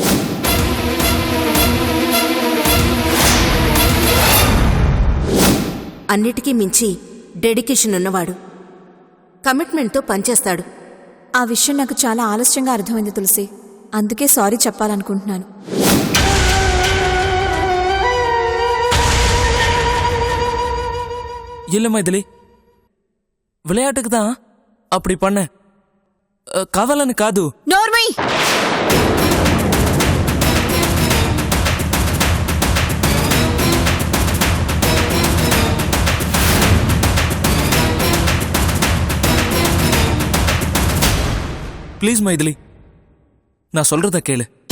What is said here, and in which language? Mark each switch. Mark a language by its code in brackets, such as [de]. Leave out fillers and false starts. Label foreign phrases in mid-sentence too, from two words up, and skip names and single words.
[te] అన్నిటికీ మించి డెడికేషన్ ఉన్నవాడు, కమిట్మెంట్తో పనిచేస్తాడు. ఆ విషయం నాకు చాలా ఆలస్యంగా అర్థమైంది తులసి. అందుకే సారీ చెప్పాలనుకుంటున్నాను. [ta] இல்ல மைதிலி, விளையாட்டுக்கு தான் அப்படி பண்ண, [te] కావాలని కాదు. నోర్మై! ప్లీజ్ మైథిలి, నా [ta] சொல்றத கேளு.